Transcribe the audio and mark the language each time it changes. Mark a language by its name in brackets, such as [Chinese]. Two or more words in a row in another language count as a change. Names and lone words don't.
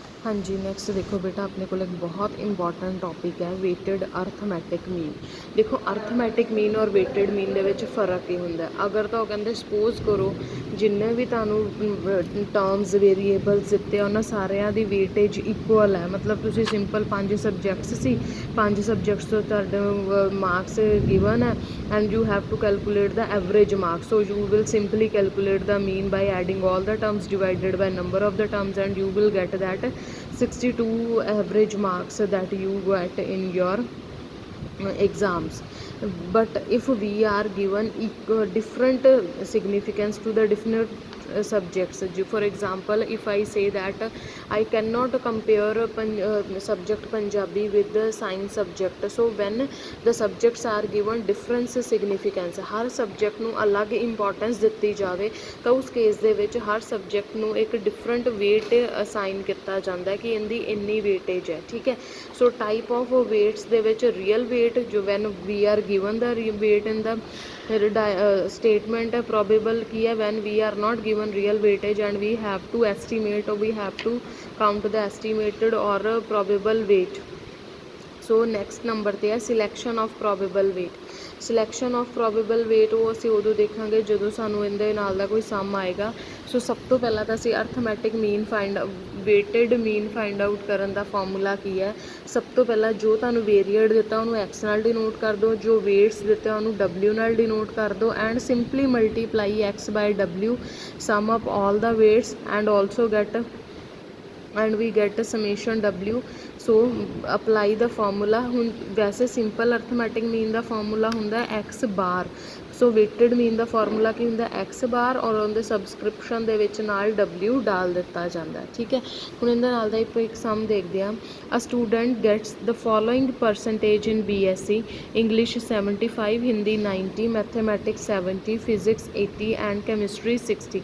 [Hindi] हाँ जी, नैक्सट देखो बेटा अपने को एक बहुत [English] important topic [Hindi] है [English] weighted arithmetic mean. [Punjabi] देखो [English] arithmetic mean [Punjabi] और [English] weighted mean [Punjabi] ਦੇ ਵਿੱਚ फ़र्क ਕੀ ਹੁੰਦਾ ਹੈ। अगर ਤਾਂ ਉਹ ਕਹਿੰਦੇ ਸਪੋਜ਼ ਕਰੋ ਜਿੰਨੇ ਵੀ ਤੁਹਾਨੂੰ [English] terms variables [Punjabi] ਦਿੱਤੇ ਆ ਉਹਨਾਂ ਸਾਰਿਆਂ ਦੀ [English] weightage equal [Punjabi] ਹੈ। ਮਤਲਬ ਤੁਸੀਂ ਸਿੰਪਲ 5 ਸਬਜੈਕਟਸ ਸੀ, 5 ਸਬਜੈਕਟਸ ਤੋਂ ਤੁਹਾਡੇ [English] marks given [Punjabi] ਹੈ [English] and you have to calculate the average marks. So you will simply calculate the mean by adding all the terms divided by number of the terms and you will get that 62 average marks that you get in your exams. But if we are given different significance to the different subjects, for example if I say that I cannot compare subject Punjabi with the science subject, so when the subjects are given different significance, [Punjabi] हर subject ਨੂੰ ਅਲੱਗ importance ਦਿੱਤੀ ਜਾਵੇ ਤਾਂ ਉਸ ਕੇਸ ਦੇ ਵਿੱਚ ਹਰ subject ਨੂੰ ਇੱਕ [English] different weight assign [Punjabi] ਕੀਤਾ ਜਾਂਦਾ ਹੈ ਕਿ ਇਹਦੀ ਇੰਨੀ weightage ਹੈ। ਠੀਕ ਹੈ, ਸੋ [English] type of weights [Punjabi] ਦੇ ਵਿੱਚ [English] real weight ਜੋ when we are given the weight in the statement probable [Punjabi] ਕੀ ਹੈ [English] when we are not given real weightage and we have to estimate or we have to count the estimated or probable weight। So next number [Punjabi] 'ਤੇ ਹੈ [English] selection of probable weight. selection of probable weight [Punjabi] ਉਹ ਅਸੀਂ ਉਦੋਂ ਦੇਖਾਂਗੇ ਜਦੋਂ ਸਾਨੂੰ ਇਹਦੇ ਨਾਲ ਦਾ ਕੋਈ ਸਮ ਆਏਗਾ। ਸੋ ਸਭ ਤੋਂ ਪਹਿਲਾਂ ਤਾਂ ਅਸੀਂ [English] arithmetic mean weighted mean find out [Punjabi] ਕਰਨ ਦਾ ਫਾਰਮੂਲਾ ਕੀ ਹੈ। ਸਭ ਤੋਂ ਪਹਿਲਾਂ ਜੋ ਤੁਹਾਨੂੰ ਵੇਰੀਏਟ ਦਿੱਤਾ ਉਹਨੂੰ ਐਕਸ ਨਾਲ ਡਿਨੋਟ ਕਰ ਦਿਓ, ਜੋ ਵੇਟਸ ਦਿੱਤਾ ਉਹਨੂੰ ਡਬਲਿਊ ਨਾਲ ਡਿਨੋਟ ਕਰ ਦਿਓ [English] and simply multiply x by w sum up all the weights and also get and we get summation w। so apply the formula। [Punjabi] ਹੁਣ ਵੈਸੇ [English] simple arithmetic mean [Punjabi] ਦਾ ਫਾਰਮੂਲਾ ਹੁੰਦਾ [English] x bar. [Punjabi] ਸੋ [English] weighted mean [Punjabi] ਦਾ ਫਾਰਮੂਲਾ ਕੀ ਹੁੰਦਾ [English] x bar [Punjabi] ਔਰ ਉਹਦੇ ਸਬਸਕ੍ਰਿਪਸ਼ਨ ਦੇ ਵਿੱਚ ਨਾਲ w ਡਾਲ ਦਿੱਤਾ ਜਾਂਦਾ। ਠੀਕ ਹੈ, ਹੁਣ ਇਹਦੇ ਨਾਲ ਦਾ ਇੱਕ ਸਮ ਦੇਖਦੇ ਹਾਂ। [English] A student gets the following percentage in BSc English 75, Hindi 90, Mathematics 70, Physics 80 and Chemistry 60.